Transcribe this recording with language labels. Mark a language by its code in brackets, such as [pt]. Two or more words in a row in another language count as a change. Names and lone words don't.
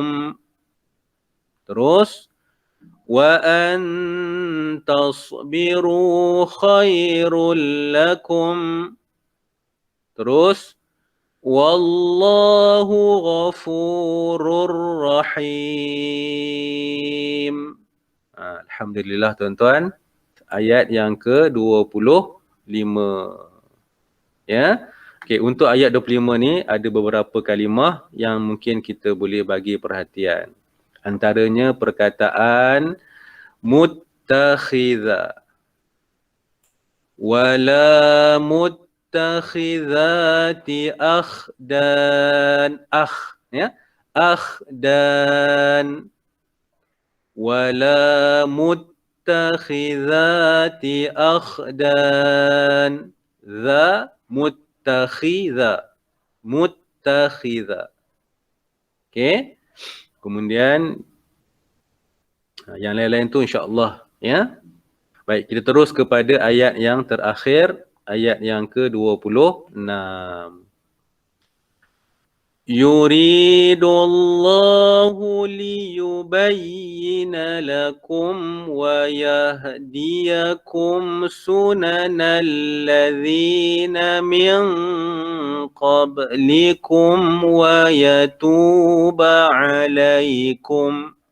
[ar] Terus. وأن تصبروا خير لكم. Terus. والله غفور رحيم. [ms] Alhamdulillah tuan-tuan. Ayat yang ke-25. Ya. Okey, untuk ayat 25 ni ada beberapa kalimah yang mungkin kita boleh bagi perhatian. Antaranya perkataan muttakhidha. [ar] ولا متخذات أخدان. [ms] Ya. Akhdan. [ar] ولا متخذات أخدان. ذا متخذ. متخذ. [ms] Okey. Kemudian yang lain-lain tu insya-Allah, ya. Baik, kita terus kepada ayat yang terakhir, ayat yang ke-26. [ar] يريد الله ليبين لكم و يهديكم سنن الذين من قبلكم و يتوب عليكم.